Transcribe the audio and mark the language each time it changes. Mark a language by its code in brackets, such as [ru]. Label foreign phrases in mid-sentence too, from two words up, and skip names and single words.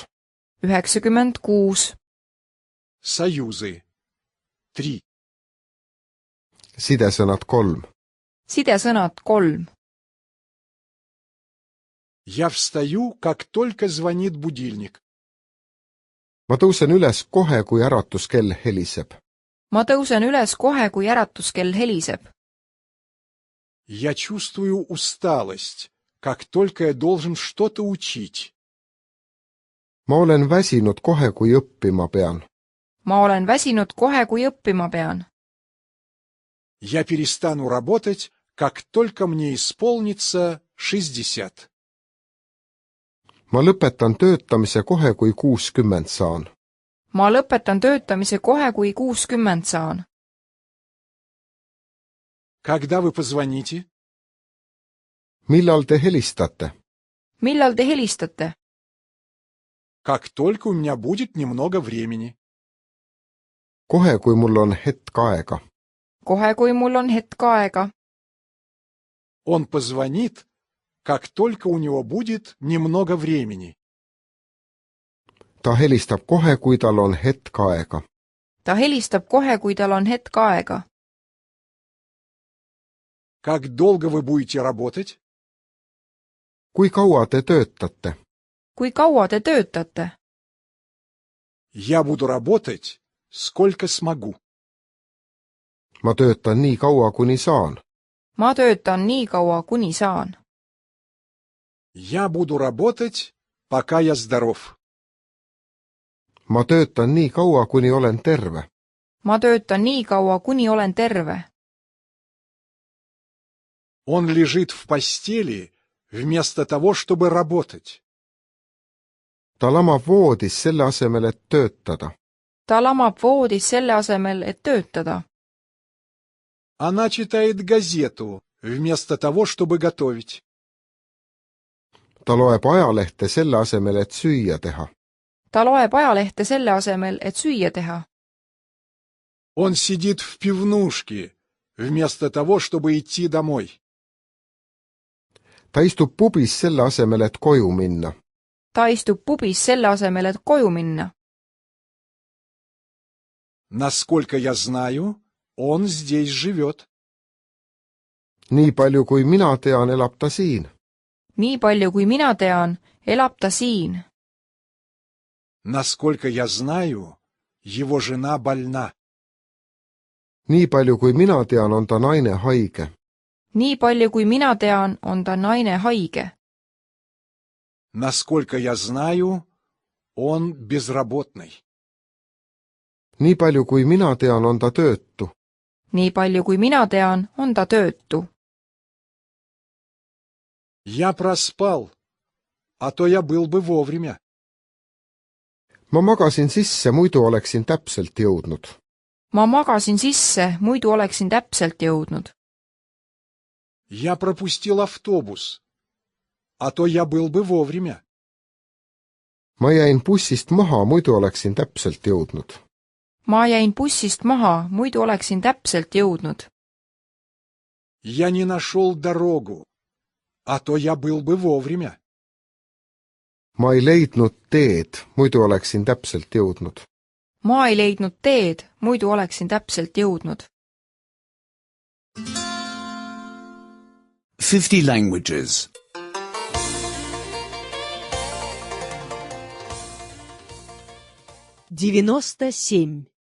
[ru] 96. Союзы. 3. [et] Sidesõnad 3. Sidesõnad 3. [ru] Я встаю, как только звонит будильник. [et] Ma tõusen üles kohe, kui äratuskell heliseb. Ma tõusen üles kohe, kui äratuskell heliseb. [ru] Я чувствую усталость, как только я должен что-то учить. [et] Ma olen väsinud kohe, kui õppima pean. Ma olen väsinud kohe, kui õppima pean. [ru] Я перестану работать, как только мне исполнится 60. [et] Ma lõpetan töötamise kohe, kui 60 saan. Ma lõpetan töötamise kohe, kui 60 saan. [ru] Когда вы позвоните? [et] millal te helistate? Millal te helistate? [ru] Как только у меня будет немного времени. [et] kohe, kui mul on hetk aega. Kohe, kui mul on hetk aega. [ru] Он позвонит, как только у него будет немного времени. [et] ta helistab kohe, kui tal on hetk aega. Ta helistab kohe, kui tal on hetk aega. [ru] Как долго вы будете работать? [et] kui kaua te töötate? Kui kaua te töötate? [ru] Я буду работать, сколько смогу. [et] ma töötan nii kaua, kuni saan. Ma töötan nii kaua, kuni saan. [ru] Я буду работать, пока я здоров. [et] ma töötan nii kaua, kuni olen terve. Ma töötan nii kaua, kuni olen terve. [ru] Он лежит в постели вместо того, чтобы работать. [et] ta lamab voodis selle asemel, et töötada. Ta lamab voodis selle asemel, et töötada. [ru] Она читает газету вместо того, чтобы готовить. [et] ta loeb ajalehte selle asemel, et süüa teha. Ta loeb ajalehte selle asemel, et süüa teha. [ru] Он сидит в пивнушке вместо того, чтобы идти домой. [et] ta istub pubis selle asemel, et koju minna. Ta istub pubis selle asemel, et koju minna. [ru] Насколько я знаю, он здесь живет. [et] nii palju, kui mina tean, elab ta siin. Nii palju, kui mina tean, elab ta siin. [ru] Насколько я знаю, его жена больна. [et] nii palju, kui mina tean, on ta naine haige. Nii palju, kui mina tean, on ta naine haige. [ru] Насколько я знаю, он безработный. [et] nii palju, kui mina tean, on ta töötu. Nii palju, kui mina tean, on ta töötu. [ru] Я проспал, а то я был бы вовремя. [et] ma magasin sisse, muidu oleksin täpselt jõudnud. Ma magasin sisse, muidu oleksin täpselt jõudnud. [ru] Я пропустил автобус, а то я был бы вовремя. [et] ma jäin bussist maha, muidu oleksin täpselt jõudnud. Ma jäin bussist maha, muidu oleksin täpselt jõudnud. [ru] Я не нашел дорогу, а то я был бы вовремя. [et] ma ei leidnud teed, muidu oleksin täpselt jõudnud. Ma ei leidnud teed, muidu oleksin täpselt jõudnud. 50 languages. 97.